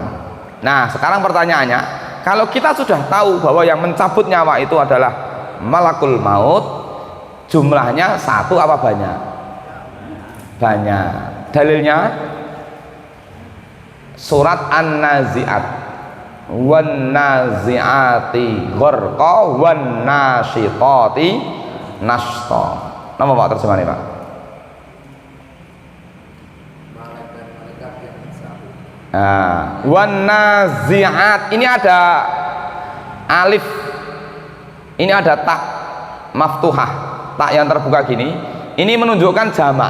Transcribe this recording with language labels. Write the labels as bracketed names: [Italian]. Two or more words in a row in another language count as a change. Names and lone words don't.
[Indonesian] Nah, sekarang pertanyaannya, kalau kita sudah tahu bahwa yang mencabut nyawa itu adalah [Arabic] ملك الموت, [Indonesian] jumlahnya satu apa banyak? Banyak. Dalilnya surat An-Nazi'at, [Arabic] والنازعات غرقا والناشطات نشطا. [Indonesian] Nama Pak terjemahannya Pak? [Arabic] والنازعات, [Indonesian] ini ada alif, ini ada tak maftuhah, tak yang terbuka gini, ini menunjukkan jamak.